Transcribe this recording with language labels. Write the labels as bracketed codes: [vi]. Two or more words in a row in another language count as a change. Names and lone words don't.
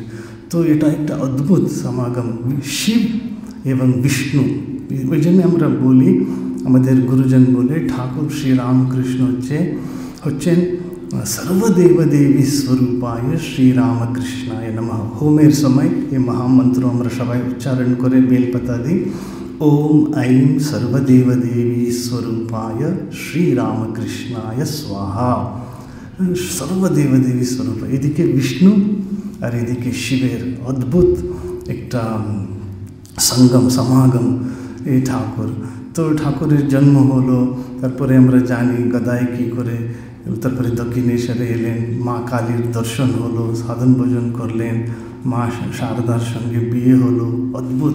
[bn] তো এটা একটা অদ্ভুত সমাগম, শিব এবং বিষ্ণু। ওই জন্য আমরা বলি, আমাদের গুরুজন বলে, ঠাকুর শ্রীরামকৃষ্ণ হচ্ছেন [sa] সর্বদেবদেবী স্বরূপায় শ্রীরামকৃষ্ণায় নমঃ। [bn] হোমের সময় এই মহামন্ত্র আমরা সবাই উচ্চারণ করে বেলপাতা দিই, [sa] ওম ऐं सर्वदेवदेवी स्वरूपाय श्रीरामकृष्णाय स्वाहा। सर्वदेवदेवी स्वरूप, [bn] এদিকে বিষ্ণু আর এদিকে শিবের অদ্ভুত একটা সমাগম এই ঠাকুর। তো ঠাকুরের জন্ম হলো, তারপরে আমরা জানি গদায় কী করে, তারপরে দক্ষিণেশ্বরে এলেন, মা কালীর দর্শন হলো, সাধন ভোজন করলেন, মা শারদার সঙ্গে বিয়ে হলো, অদ্ভুত।